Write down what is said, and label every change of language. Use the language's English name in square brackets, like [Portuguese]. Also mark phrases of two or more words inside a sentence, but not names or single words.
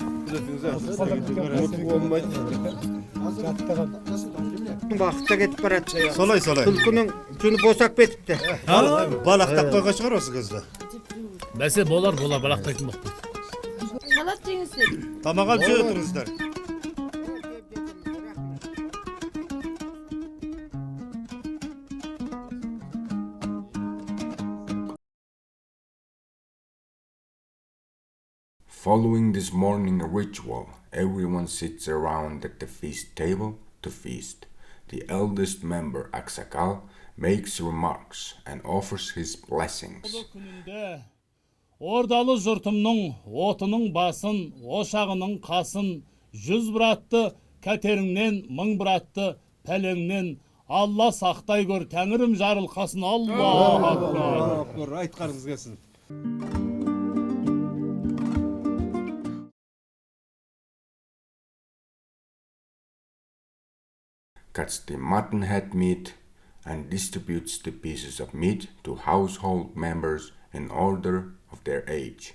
[Kazakh] Бақытта кетіп барады. Солай. Түлкінің жүні босап кетіпті. Балақтап қойған шығар осы қызды. Бәсе болар балақтайтын боқты. Салат жеңіздер. Тамақ алып жей отырыңыздар. [English] Following this morning ritual, everyone sits around at the feast table to feast. The eldest member, Aksakal, makes remarks and offers his blessings. [Kazakh] Күнінде ордалы жұртымның отының басын, ошағының қасын, 100 бір атты кәтеріңнен, 1000 бір атты пәлеңнен Алла сақтай көр, тәңірім жарылқасын. [Arabic] الله أكبر. [Kazakh] Айтқаныңыз келсін. [English] Cuts the mutton head meat and distributes the pieces of meat to household members in order of their age.